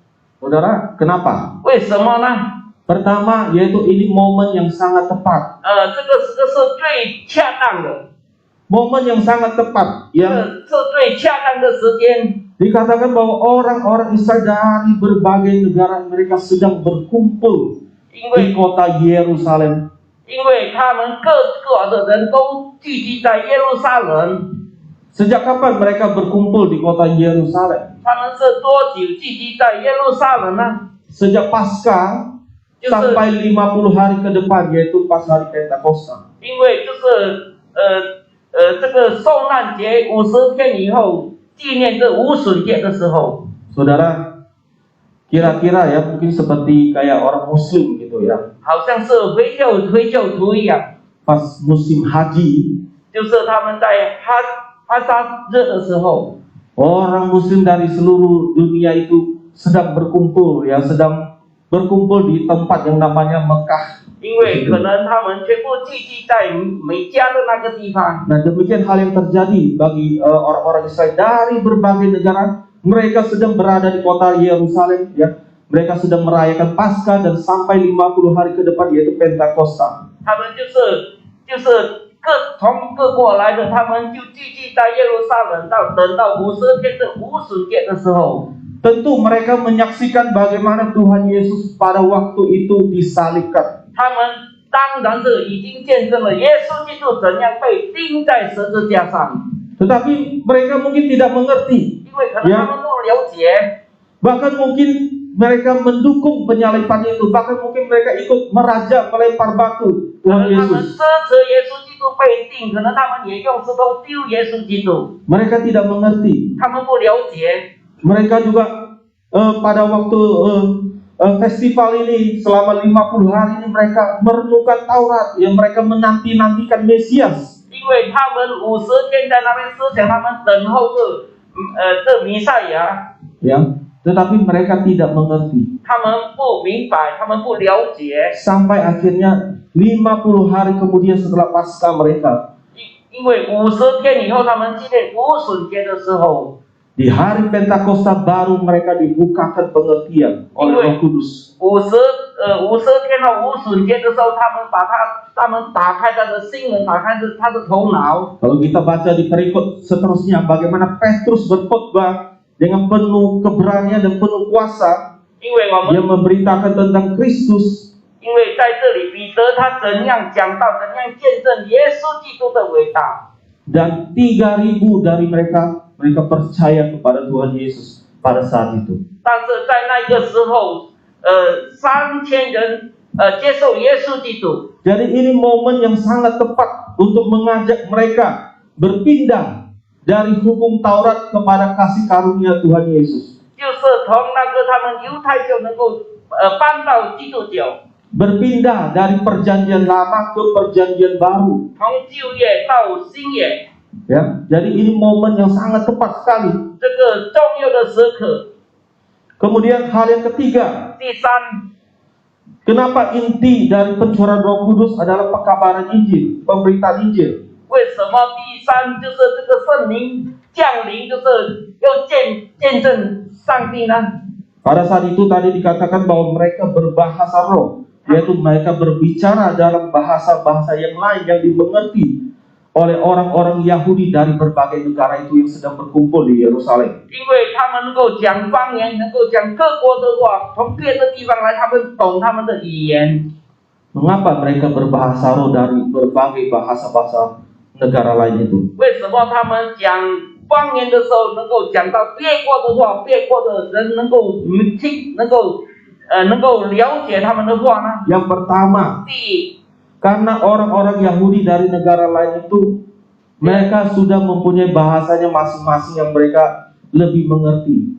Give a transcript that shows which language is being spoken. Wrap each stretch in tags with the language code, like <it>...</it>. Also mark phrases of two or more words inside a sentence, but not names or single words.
<id>Saudara, kenapa?</id> <zh>为什么呢？</zh> <id>Pertama, yaitu ini momen yang sangat tepat.</id> <zh>这个是最恰当的，</zh> <id>Momen yang sangat tepat,</id> <zh>这</zh> <id>yang</id> <zh>是最恰当的时间。</zh> <id>dikatakan bahwa orang-orang Israel dari berbagai negara mereka sedang berkumpul</id> <zh>因</zh> <id>di</id> <zh>为</zh> <id>kota Yerusalem.</id> <zh>因为他们各国的人都聚集在耶路撒冷，</zh> <id>Sejak kapan mereka berkumpul di kota Yerusalem?</id> <zh>他们是多久聚集在耶路撒冷呢？</zh> <id>Sejak Paskah</id> <zh>就是</zh> <id>sampai 50 hari ke depan, yaitu pas hari Pentakosta.</id> <zh>因为就是这个受难节50天以后，纪念这无损节的时候，</zh> <id>Saudara, kira-kira ya mungkin seperti kayak orang Muslim gitu ya.</id> <zh>好像是回教徒一样，</zh> <id>Pas musim haji,</id> <zh>就是他们在哈萨日的时候，</zh> <id>orang Muslim dari seluruh dunia itu sedang berkumpul ya, sedang berkumpul di tempat yang namanya Mekah.</id> <zh>因为可能他们全部聚集在美加的那个地方。</zh> <id>Nah, demikian hal yang terjadi bagi orang-orang Israel dari berbagai negara. Mereka sedang berada di kota Yerusalem ya. Mereka sedang merayakan Paskah dan sampai 50 hari ke depan, yaitu Pentakosta.</id> <zh>他们就是从各国来的，他们就聚集在耶路撒冷，等到50天的无旬节的时候，</zh> <id>tentu mereka menyaksikan bagaimana Tuhan Yesus pada waktu itu disalibkan.</id> <zh>他们当然是已经见证了耶稣基督怎样被钉在十字架上，</zh> <id>Tetapi mereka mungkin tidak mengerti,</id> <zh>因为可能他们不了解，</zh> <id>bahkan mungkin mereka mendukung penyaliban itu, bahkan mungkin mereka ikut merajam melempar batu</id> <zh>可</zh> <id>Tuhan</id> <zh>能他们</zh> <id>Yesus.</id> <zh>支持耶稣基督被钉，可能他们也用石头丢耶稣基督，</zh> <id>Mereka tidak mengerti.</id> <zh>他们不了解。</zh> <id>Mereka juga pada waktu festival ini selama 50 hari ini mereka merenungkan Taurat, yang mereka menanti-nantikan Mesias.</id> <zh>因为他们50天在那边思想，他们等候这弥赛亚，</zh> <id>Ya, tetapi mereka tidak mengerti.</id> <zh>他们不明白，他们不了解，</zh> <id>Sampai akhirnya 50 hari kemudian setelah Paskah mereka,</id> <zh>因为50天以后，他们纪念无旬节的时候，</zh> <id>di hari Pentakosta baru mereka dibukakan pengertian oleh Roh Kudus.</id> <zh>50 天到无旬节的时候，他们打开他的心门，打开他的头脑。</zh> <id>Kalau kita baca di perikop seterusnya bagaimana Petrus berkhotbah dengan penuh keberanian dan penuh kuasa,</id> <zh>因为我</zh> <id>dia</id> <zh>们</zh> <id>memberitakan tentang Kristus.</id> <zh>因为在这里，彼得他怎样讲到，怎样见证耶稣基督的伟大。</zh> <id>Dan 3.000 dari mereka percaya kepada Tuhan Yesus pada saat itu.</id> <zh>但是在那个时候，3000人接受耶稣基督。</zh> <id>Jadi ini momen yang sangat tepat untuk mengajak mereka berpindah dari hukum Taurat kepada kasih karunia Tuhan Yesus.</id> <zh>就是从那个他们犹太教能够搬到基督教，</zh> <id>Berpindah dari perjanjian lama ke perjanjian baru.</id> <zh>从旧约到新约，</zh> <id>Ya, jadi ini momen yang sangat tepat sekali.</id> <zh>这个重要的时刻。</zh> <id>Kemudian hal yang ketiga,</id> <zh>第三，</zh> <id>kenapa inti dari pencurahan Roh Kudus adalah pekabaran Injil, pemberitaan Injil?</id> <zh>为什么第三就是这个圣灵降临，就是要见证上帝呢？</zh> <id>Pada saat itu tadi dikatakan bahwa mereka berbahasa roh, yaitu mereka berbicara dalam bahasa-bahasa yang lain yang dimengerti oleh orang-orang Yahudi dari berbagai negara itu yang sedang berkumpul di Yerusalem.</id> <zh>因为他们能够讲方言，能够讲各国的话，从别的地方来，他们懂他们的语言。</zh> <id>Mengapa mereka berbahasa roh dari berbagai bahasa-bahasa negara lain itu?</id> <zh>为什么他们讲方言的时候能够讲到别国的话，别国的人能够听，能够了解他们的话呢？</zh> <id>Yang pertama,</id> <zh>第一，</zh> <id>karena orang-orang Yahudi dari negara lain itu mereka sudah mempunyai bahasanya masing-masing yang mereka lebih mengerti.</id>